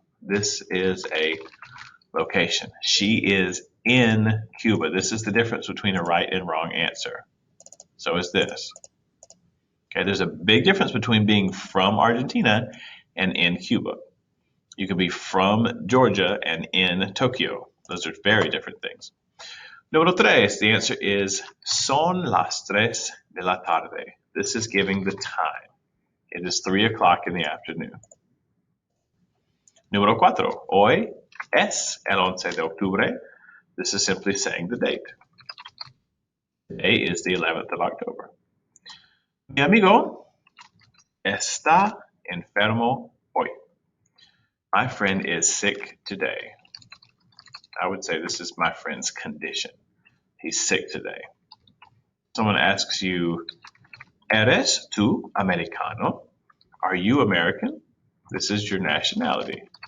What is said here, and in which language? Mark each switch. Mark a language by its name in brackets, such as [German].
[English] This is a location. She is in Cuba. This is the difference between a right and wrong answer. So is this. Okay, there's a big difference between being from Argentina and in Cuba. You can be from Georgia and in Tokyo. Those are very different things. [Spanish] Número tres, [English] the answer is [Spanish] son las tres de la tarde. [English] This is giving the time. It is 3 o'clock in the afternoon. [Spanish] Número cuatro, hoy es el 11 de octubre. [English] This is simply saying the date. Today is the 11th of October. [Spanish] Mi amigo está enfermo hoy. [English] My friend is sick today. I would say this is my friend's condition. He's sick today. Someone asks you, [Spanish] ¿Eres tú americano? [English] Are you American? This is your nationality.